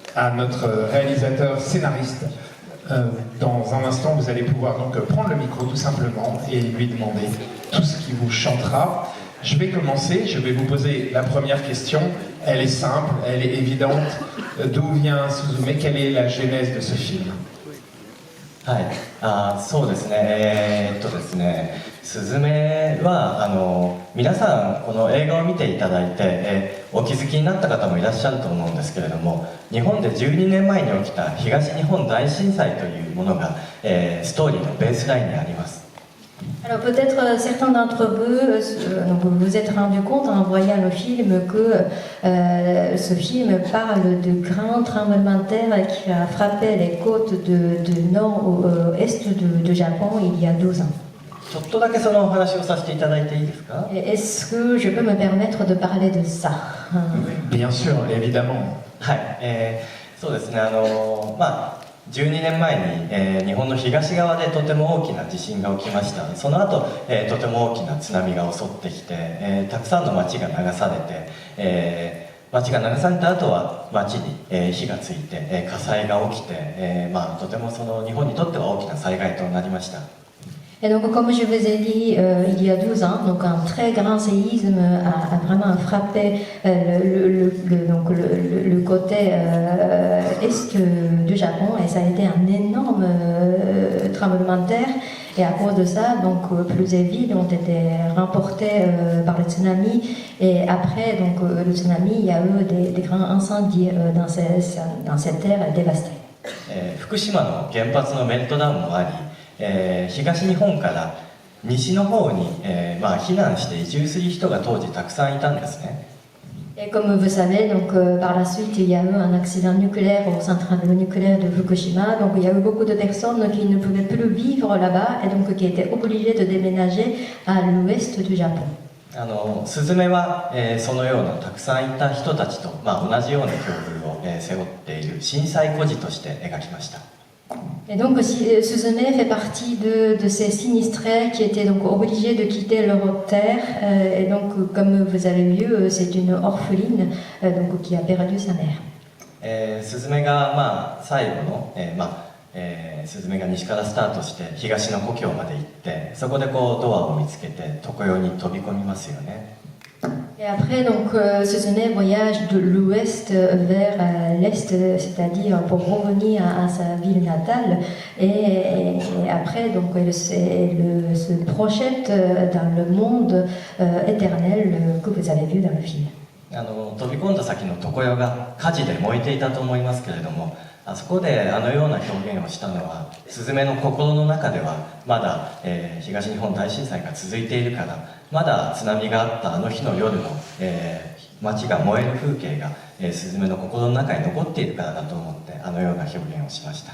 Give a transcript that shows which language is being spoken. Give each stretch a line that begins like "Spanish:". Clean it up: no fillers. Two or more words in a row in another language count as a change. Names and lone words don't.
French: à notre réalisateur scénariste. Dans un instant, vous allez pouvoir donc prendre le micro tout simplement et lui demander tout ce qui vous chantera. Je vais commencer, je vais vous poser la première question. Elle est simple, elle est évidente. D'où vient Suzume? Quelle est la genèse de ce film?
Japanese: はい、そうですね、ですね、すずめは皆さんこの映画を見ていただいて、お気づきになった方もいらっしゃると思うんですけれども、日本で12年前に起きた東日本大震災というものが、ストーリーのベースラインにあります。
French: Alors peut-être certains d'entre vous vous vous êtes rendu compte en voyant le film que ce film parle de grands tremblements de terre qui a frappé les côtes de nord au est de Japon il y a 12 ans.
Japanese: ちょっとだけそのお話をさせていただいていいですか？
French: Est-ce que je peux me permettre de parler de ça? Bien sûr, évidemment.
Japanese: はい、そうですね、12年前に、日本の東側でとても大きな地震が起きました。その後、とても大きな津波が襲ってきて、たくさんの町が流されて、町が流された後は町に、火がついて、火災が起きて、とてもその日本にとっては大きな災害となりました。
French: Et donc, comme je vous ai dit, il y a 12 ans, donc un très grand séisme a vraiment frappé le côté est du Japon, et ça a été un énorme tremblement de terre. Et à cause de ça, donc plusieurs villes ont été remportées par le tsunami. Et après donc, le tsunami, il y a eu des grands incendies dans cette terre dévastée.
Japanese: 福島の原発のメルトダウンもあり、東日本から西の方に、避難して移住する人が当時たくさんいたんですね。
French: Et comme vous savez, donc, par la suite, il y a eu un accident nucléaire au central nucléaire de Fukushima. Donc, il y a eu beaucoup de personnes qui ne pouvaient plus vivre là-bas et donc qui étaient obligées de déménager à l'ouest du Japon.
Japanese: スズメは、そのようなたくさんいた人たちと、同じような境遇を、背負っている震災孤児として描きました。
French: Et donc Suzume fait partie de ces sinistrés qui étaient donc obligés de quitter leur terre. Et donc, comme vous avez vu, c'est une orpheline donc, qui a perdu sa mère.
Japanese: スズメが、最後の、スズメが西からスタートして東の故郷まで行って、そこでこうドアを見つけて常世に飛び込みますよね。
French: Et après, donc, Suzume voyage de l'ouest vers l'est, c'est-à-dire pour revenir à sa ville natale. Et après, donc, elle se projette dans le monde éternel que vous avez vu dans le film.
Japanese: 飛び込んだ先の常世が火事で燃えていたと思いますけれども、あそこであのような表現をしたのは、スズメの心の中ではまだ、東日本大震災が続いているから、まだ津波があったあの日の夜の、街が燃える風景が、スズメの心の中に残っているからだと思ってあのような表現をしました。